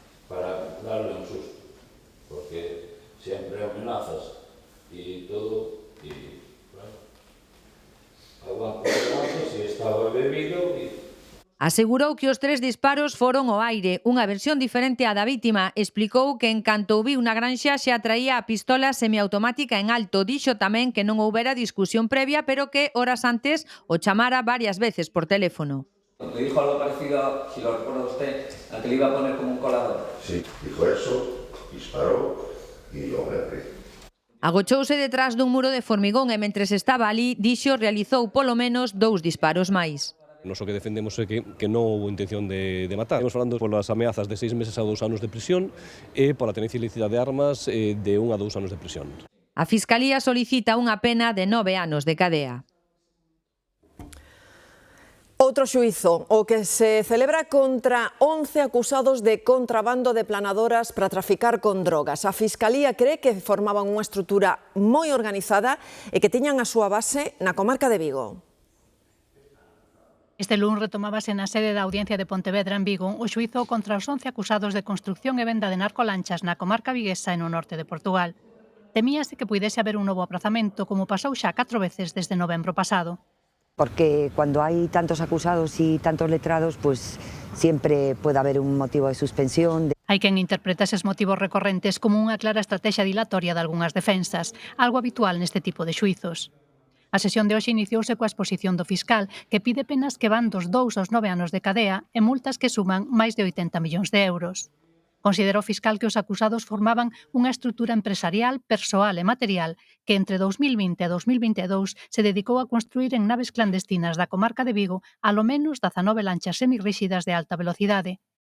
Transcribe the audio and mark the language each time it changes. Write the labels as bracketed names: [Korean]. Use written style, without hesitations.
[Spanish] Para darle un susto, porque siempre amenazas y todo, y bueno, aguanto si estaba bebido y... [Galician] Asegurou que os 3 disparos foron ao aire, unha versión diferente á da vítima. Explicou que en canto o viu na granxa xa traía a pistola semiautomática en alto. Dixo tamén que non houbera discusión previa, pero que horas antes o chamara varias veces por teléfono. [Spanish] ¿Le dijo algo parecido, si lo recuerda usted, a que le iba a poner como un colador? Sí, dijo eso, disparó y yo me abrí. [Galician] Agochouse detrás dun muro de formigón e mentres estaba ali, dixo, realizou polo menos 2 disparos máis. Nos o que defendemos é que non houve intención de matar. Estamos falando polas ameazas de 6 meses a 2 anos de prisión e pola tenencia ilícita de armas de 1 a 2 anos de prisión. A Fiscalía solicita unha pena de 9 anos de cadea. Outro xuízo, o que se celebra contra 11 acusados de contrabando de planadoras para traficar con drogas. A Fiscalía cree que formaban unha estrutura moi organizada e que tiñan a súa base na comarca de Vigo. Este luns retomábase na sede da Audiencia de Pontevedra en Vigo o xuízo contra os 11 acusados de construcción e venda de narcolanchas na comarca viguesa e no norte de Portugal. Temíase que puidese haber un novo aprazamento, como pasou xa 4 veces desde novembro pasado. [Spanish] Porque cuando hay tantos acusados y tantos letrados, pues siempre puede haber un motivo de suspensión. [Galician] Hai quen interpreta eses motivos recorrentes como unha clara estrategia dilatoria de algunhas defensas, algo habitual neste tipo de xuizos. A sesión de hoxe iniciouse coa exposición do fiscal, que pide penas que van dos 2 aos 9 anos de cadea e multas que suman máis de 80 millóns de euros. Considerou o fiscal que os acusados formaban unha estrutura empresarial, persoal e material que entre 2020 e 2022 se dedicou a construir en naves clandestinas da comarca de Vigo alo menos 19 lanchas semirríxidas de alta velocidade.